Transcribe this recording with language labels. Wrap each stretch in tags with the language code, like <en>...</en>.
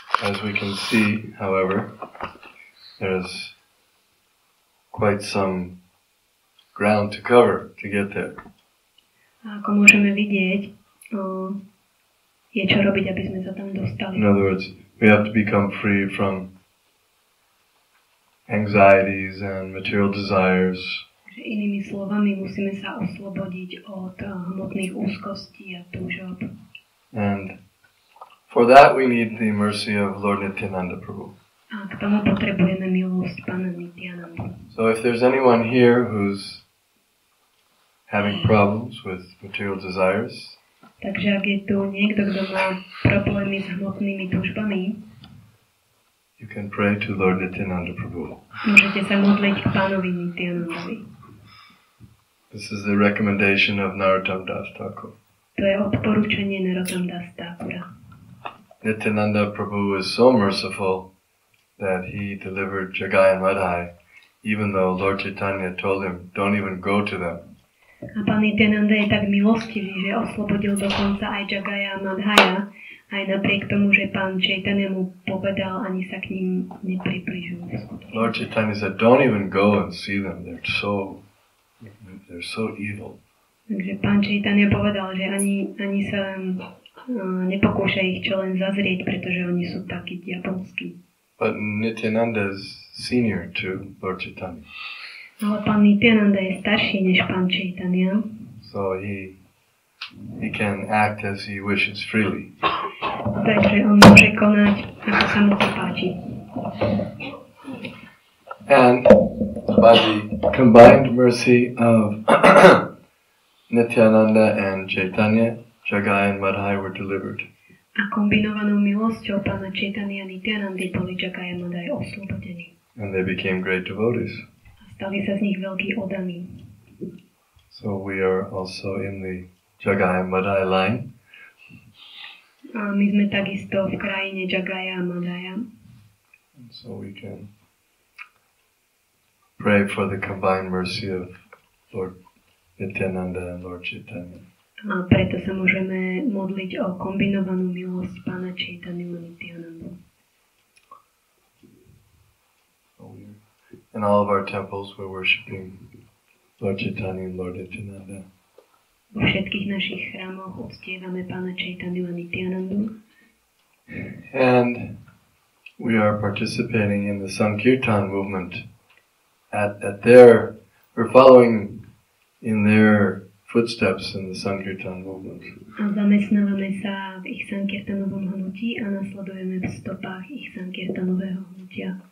<en>As we can see, however, there's quite some ground to cover to get there.</en> <sk>A ako môžeme vidieť, je čo robiť, aby sme sa tam dostali.</sk> <en>In other words, we have to become free from anxieties and material desires.</en> <sk>Inými slovami, musíme sa oslobodiť od hmotných úzkostí a túžob.</sk> <en>And for that we need the mercy of Lord Nityananda Prabhu.</en> <sk>A k tomu potrebujeme milosť Pána Nityanandu.</sk> <en>So if there's anyone here who's having problems with material desires,</en> <sk>takže ak je tu niekto, kto má problémy s hmotnými túžbami,</sk> <en>you can pray to Lord Nityananda Prabhu.</en> <sk>Môžete sa modliť k Pánovi Nityanandovi.</sk> <en>This is the recommendation of Narottam Das Thakur.</en> <sk>To je odporúčanie Narottam Das Thakura.</sk> <en>Nityananda Prabhu is so merciful that he delivered Jagai and Madhai, even though Lord Chaitanya told him, don't even go to them.</en> <sk>A Pán Nityananda je tak milostivý, že oslobodil dokonca aj Jagaya a Madhaya, aj napriek tomu, že Pán Chaitanya mu povedal, ani sa k ním nepribližujú.</sk> <en>Lord Chaitanya said, don't even go and see them, they're so evil.</en> <sk>Takže Pán Chaitanya povedal, že ani sa nepokúša ich čo len zazrieť, pretože oni sú takí diabolskí.</sk> <en>But Nityananda is senior to Lord Chaitanya.</en> <sk>Ale Pán Nityananda je starší než Pán Chaitanya.</sk> <en>So he can act as he wishes freely.</en> <sk>Takže on môže konať, ako sa mu to páči.</sk> <en>And by the combined mercy of Nityananda and Chaitanya, Jagai and Madhai were delivered.</en> <sk>A kombinovanou milosťou Pána Chaitanya a Nityanandy boli Jagai a Madhai oslobodení.</sk> <en>And they became great devotees.</en> <sk>Stali sa z nich veľkí oddaní.</sk> <en>So we are also in the Jagai and Madhai line.</en> <sk>A my sme takisto v krajine Jagaya a Madhaya.</sk> <en>And so we can pray for the combined mercy of Lord Nityananda and Lord Chaitanya.</en> <sk>A preto sa môžeme modliť o kombinovanú milosť Pána Chaitanya a Nityanandu.</sk> <en>In all of our temples we're worshipping Lord Chaitanya and Lord Nityananda.</en> <sk>Vo všetkých našich chrámoch uctievame Pána Chaitanya a Nityanandu.</sk> <en>And we are participating in the Sankirtan movement. We're following in their footsteps in the Sankirtan movement.</en> <sk>A zamestnávame sa v ich Sankirtanovom hnutí a nasledujeme v stopách ich Sankirtanového hnutia.</sk>